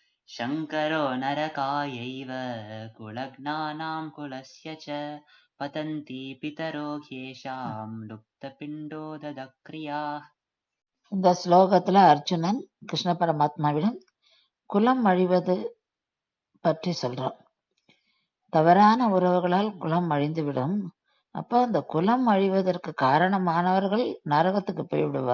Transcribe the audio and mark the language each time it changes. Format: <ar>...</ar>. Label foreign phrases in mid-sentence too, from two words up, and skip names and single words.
<sa>शङ्करो नरकायैव कुलघ्नानां कुलस्य च पतन्ति पितरो ह्येषां लुप्तपिण्डोदक्रियाः.</sa> <ta>இந்த ஸ்லோகத்துல அர்ஜுனன் கிருஷ்ண பரமாத்மாவிடம் குலம் அழிவது பற்றி சொல்றான். தவறான உறவுகளால் குலம் அழிந்துவிடும். அப்போ அந்த குலம் அழிவதற்கு காரணமானவர்கள் நரகத்துக்கு போய்விடுவா.</ta>